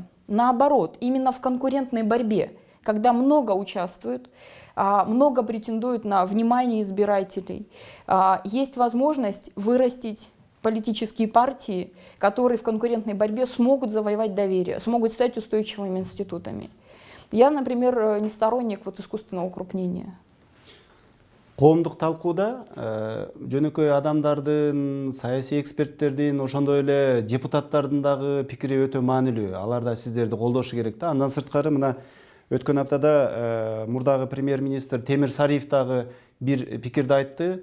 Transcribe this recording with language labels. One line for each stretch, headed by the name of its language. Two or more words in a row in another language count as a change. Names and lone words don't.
Russian: Наоборот, именно в конкурентной борьбе, когда много участвуют, много претендуют на внимание избирателей, есть возможность вырастить политические партии, которые в конкурентной борьбе смогут завоевать доверие, смогут стать устойчивыми институтами. Я, например, не сторонник искусственного укрупнения.
Kyrgyz: Коомдук талкууда жөнөкөй адамдардын, саясий эксперттердин, ошондой эле депутаттардын дагы пикири өтө маанилүү. Алар да сиздерди колдошу керек да. Андан сырткары мына өткөн аптада мурдагы премьер-министр Темир Сариев дагы бир пикирди айтты.